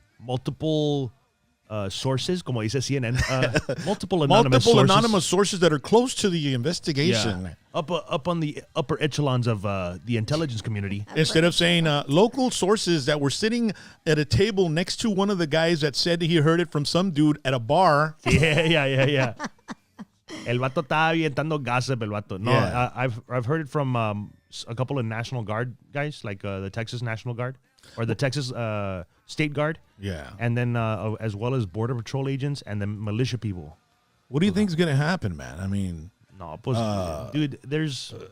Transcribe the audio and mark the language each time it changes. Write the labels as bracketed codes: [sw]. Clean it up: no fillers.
[en] multiple sources, [es] como dice [en] CNN, multiple Anonymous sources that are close to the investigation. Yeah. Up on the upper echelons of the intelligence community. Instead of saying local sources that were sitting at a table next to one of the guys that said he heard it from some dude at a bar. Yeah. [es] El vato estaba avientando gossip, el vato. [en] No, Yeah. I've heard it from a couple of National Guard guys, like the Texas National Guard or the Texas State Guard. Yeah. And then as well as Border Patrol agents and then militia people. What do you think is going to happen, man? I mean, No, [es] pues, [en] dude, there's...